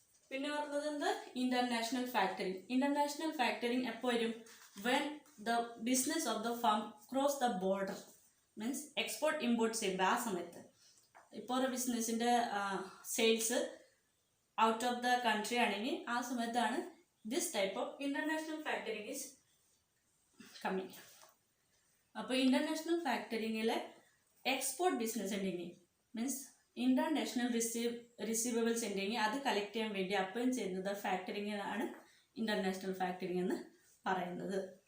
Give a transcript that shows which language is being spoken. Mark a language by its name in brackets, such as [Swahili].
[Malayalam] പിന്നെ പറഞ്ഞത് എന്ത്? International factoring. ഇന്റർനാഷണൽ ഫാക്ടറിങ് എപ്പോൾ വരും? [English] when the business of the firm cross the border, means export import [Malayalam] ചെയ്യുമ്പോൾ ആ സമയത്ത്. ഇപ്പോൾ ഒരു ബിസിനസ്സിൻ്റെ sales out of the country ആണെങ്കിൽ ആ സമയത്താണ് [English] this type of international factoring is coming. [Malayalam] അപ്പോൾ ഇന്റർനാഷണൽ ഫാക്ടറിങ്ങിലെ എക്സ്പോർട്ട് ബിസിനസ് ഉണ്ടെങ്കിൽ മീൻസ് ഇന്റർനാഷണൽ റിസീവബിൾസ് ഉണ്ടെങ്കിൽ അത് കളക്ട് ചെയ്യാൻ വേണ്ടി അപ്പോയിൻ ചെയ്യുന്നത് ഫാക്ടറിങ്ങിനാണ് ഇന്റർനാഷണൽ ഫാക്ടറിങ് എന്ന് പറയുന്നത്.